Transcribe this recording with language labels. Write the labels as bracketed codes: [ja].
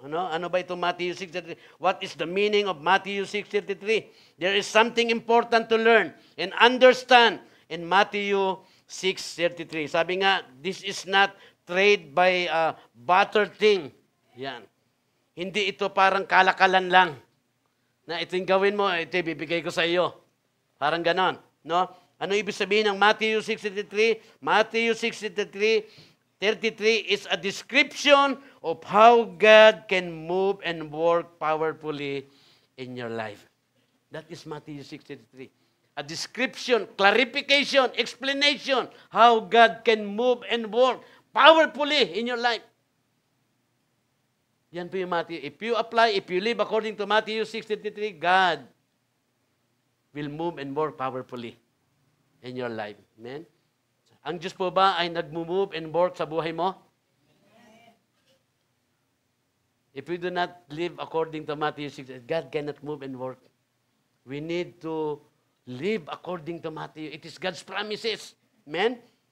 [tl] Ano ba itong Matthew 6:33? [en] What is the meaning of Matthew 6:33? There is something important to learn and understand in Matthew 6:33. [tl] Sabi nga, [en] this is not trade by barter thing. [tl] Yan. Hindi ito parang kalakalan lang. Na ito yung gawin mo, ito bibigay ko sa iyo. Parang ganon. No? Ano ibig sabihin ng Matthew 6:33? [en] Matthew 6:33 is a description of how God can move and work powerfully in your life. That is Matthew 6:33. A description, clarification, explanation how God can move and work powerfully in your life. [tl] Yan po yung Matthew. [en] If you apply, if you live according to Matthew 6:33, God will move and work powerfully in your life. Amen? [tl] Ang Diyos po ba ay nag- [en] move and work [tl] sa buhay mo? [en] If we do not live according to Matthew 6, God cannot move and work. We need to live according to Matthew. It is God's promises. Amen?